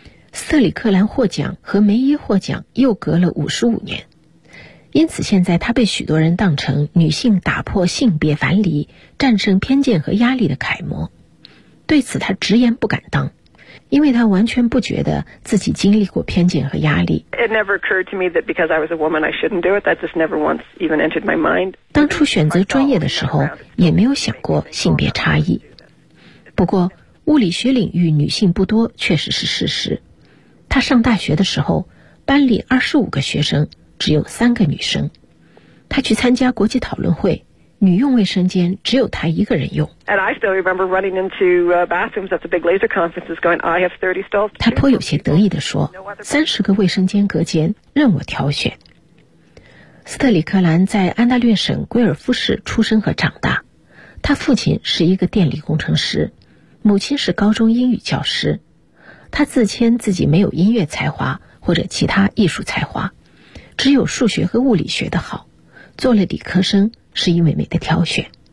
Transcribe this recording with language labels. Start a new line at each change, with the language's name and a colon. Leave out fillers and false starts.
Chinese: 斯特里克兰获奖和梅耶获奖又隔了55年，因此现在她被许多人当成女性打破性别樊篱、战胜偏见和压力的楷模。对此她直言不敢当，因为她完全不觉得自己经历过偏见和压力。
English: It never occurred to me that because I was a woman I shouldn't do it. That just never once even entered my mind.
Chinese: 当初选择专业的时候也没有想过性别差异。不过物理学领域女性不多确实是事实。她上大学的时候，班里25个学生只有3个女生，她去参加国际讨论会，女用卫生间只有她一个人用。
English: And I still remember running into bathrooms at the big laser conferences, going, I have 30 stalls.
Chinese: 她颇有些得意地说，30个卫生间隔间任我挑选。斯特里克兰在安大略省圭尔夫市出生和长大，他父亲是一个电力工程师，母亲是高中英语教师。他自谦自己没有音乐才华或者其他艺术才华，只有数学和物理学得好，做了理科生是因为没得挑选。